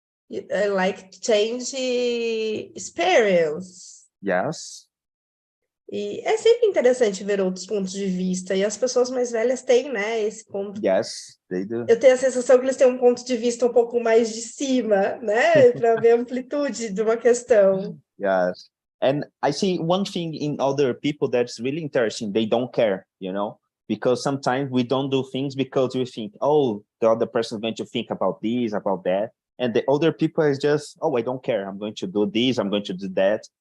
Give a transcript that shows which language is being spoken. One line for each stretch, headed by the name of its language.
English: I like change experience. Yes.
Portuguese: E é sempre interessante ver outros pontos de vista, e as pessoas mais velhas têm, né, esse ponto.
English: Yes, they do.
Portuguese: Eu tenho a sensação que eles têm um ponto de vista um pouco mais de cima, né, para ver a amplitude de uma questão. Yes.
English: And I see one thing in other people that's really interesting. They don't care, you know, because sometimes we don't do things because we think, oh, the other person is going to think about this, about that. And the other people is just, oh, I don't care. I'm going to do this. I'm going to do that.